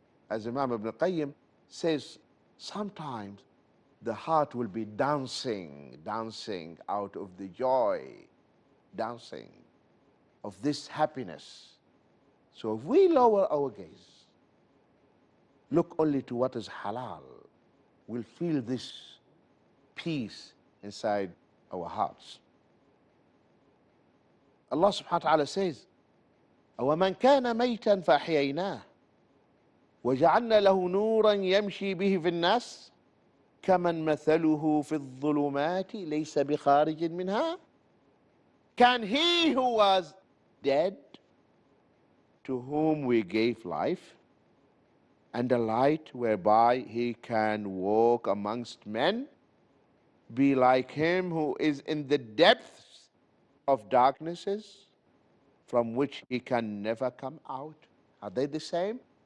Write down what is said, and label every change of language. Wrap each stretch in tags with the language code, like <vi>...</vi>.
<en>As Imam Ibn Qayyim says, sometimes the heart will be dancing out of the joy, dancing of this happiness. So if we lower our gaze, look only to what is halal, we'll feel this peace inside our hearts. Allah subhanahu wa ta'ala says,</en> <ar>أَوَمَنْ كَانَ مَيْتًا فَأَحْيَيْنَاهُ وَجَعَلْنَا لَهُ نُورًا يَمْشِي بِهِ فِي النَّاسِ كَمَنْ مَثَلُهُ فِي الظُّلُمَاتِ لَيْسَ بِخَارِجٍ مِنْهَا.</ar> <en>Can he who was dead, to whom we gave life, and a light whereby he can walk amongst men, be like him who is in the depths of darknesses, from which he can never come out? Are they the same?</en>